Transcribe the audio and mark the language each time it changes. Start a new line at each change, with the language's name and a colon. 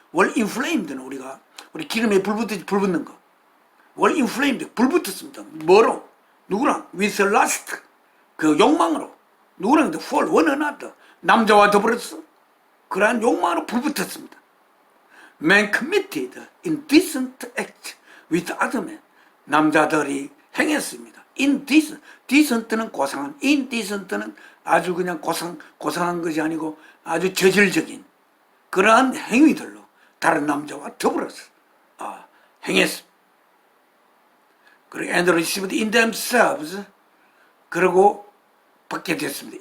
English: were inflamed
Korean: 는 우리 기름에 불 붙는 거.
English: were inflamed
Korean: 불 붙었습니다. 뭐로? 누구랑?
English: with lust
Korean: 그 욕망으로. 누구랑?
English: for one another
Korean: 남자와 더불어서 그러한 욕망으로 불 붙었습니다.
English: Man committed indecent act with other men.
Korean: 남자들이 행했습니다. indecent, decent는 고상한, indecent는 아주 그냥 고상한 것이 아니고 아주 저질적인 그러한 행위들로 다른 남자와 더불어서 행했습니다. 그리고
English: and received in themselves
Korean: 그리고 받게 됐습니다.